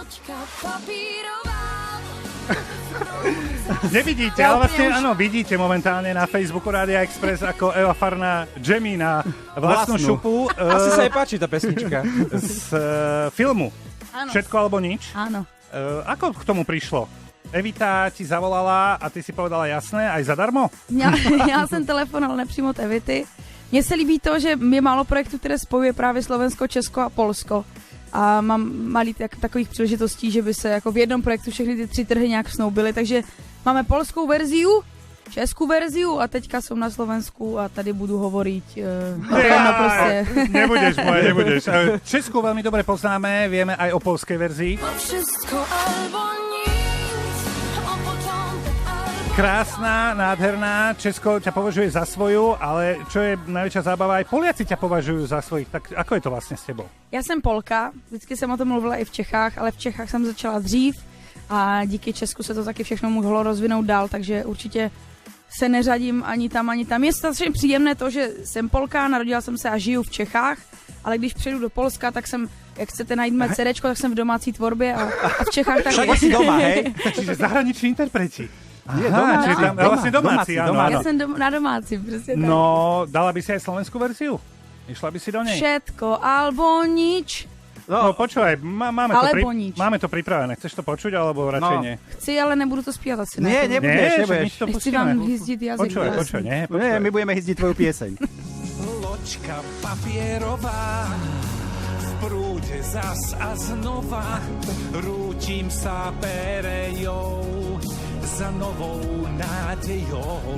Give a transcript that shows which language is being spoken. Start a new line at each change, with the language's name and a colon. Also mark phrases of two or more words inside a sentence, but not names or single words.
Slovak: Nevidíte, ale vlastne áno, vidíte momentálne na Facebooku Rádia Express, ako Eva Farna jamí na vlastnú šupu Asi sa jej páči tá pesnička. z filmu Áno. Všetko alebo nič. Áno. Ako k tomu prišlo? Evita ti zavolala a ty si povedala jasné, aj zadarmo?
Czech: Já jsem telefonoval nepřímo od Evity. Mně se líbí to, že je málo projektů, které spojuje právě Slovensko, Česko a Polsko. A mám malý takových příležitostí, že by se jako v jednom projektu všechny ty 3 trhy nějak snoubily. Takže máme polskou verziu, českou verziu a teďka jsem na Slovensku a tady budu hovoriť. Prostě.
Slovak: Nebudeš. Česku veľmi dobre poznáme, vieme aj o polskej verzii.
Polish: Wszystko albo nic, o początek albo...
Slovak: Krásna, nádherná, Česko ťa považuje za svoju, ale čo je najväčšia zábava, aj Poliaci ťa považujú za svojich. Tak ako je to vlastne s tebou?
Czech: Já jsem Polka, vždycky jsem o tom mluvila i v Čechách, ale v Čechách jsem začala dřív a díky Česku se to taky všechno mohlo rozvinout dál, takže určitě se neřadím ani tam, ani tam. Je strašně příjemné to, že jsem Polka, narodila jsem se a žiju v Čechách, ale když přejdu do Polska, tak jsem, jak chcete najít mé CDčko, tak jsem v domácí tvorbě a v Čechách taky.
Slovak: Však si doma, hej? Čiže zahraniční interpreti. Je Aha, čiže tam, vlastne domáci, áno.
Czech: Já jsem na domácí, přesně tak.
Slovak: No, dala by si aj slovenskú verziu? Išla by si do nej? Všetko albo nič. No počúvaj, máme Alebo nič. máme to pripravené. Chceš to počuť, alebo radšej nie?
Czech: Chci, ale nebudu to zpívat asi.
Slovak: Nie,
Czech: ne?
Slovak: nebudeš. nič to
Czech: Nechci
Slovak: pustíme. vám hyzdiť jazyk. Počúvaj, nie, Nie, počúvaj. my budeme hýzdiť tvoju pieseň. Loďka papierová v prúde zas a znova rútim sa perejou za novou nádejou.